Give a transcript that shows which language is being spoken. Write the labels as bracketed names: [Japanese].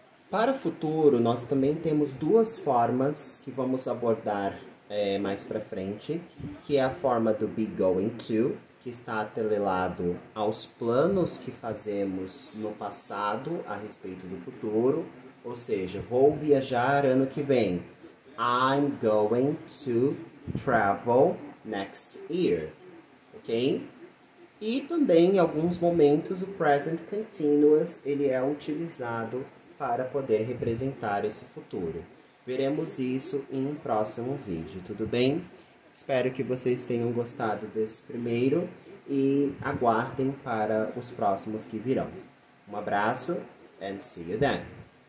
[Portuguese] Para o futuro, nós também temos duas formas que vamos abordar mais para frente, que é a forma do be going to, que está atrelado aos planos que fazemos no passado a respeito do futuro, ou seja, vou viajar ano que vem. [English] I'm going to travel next year, ok? [Portuguese] E também, em alguns momentos, o present continuous ele é utilizado para poder representar esse futuro. Veremos isso em um próximo vídeo, tudo bem? Espero que vocês tenham gostado desse primeiro e aguardem para os próximos que virão. Um abraço [English] and see you then!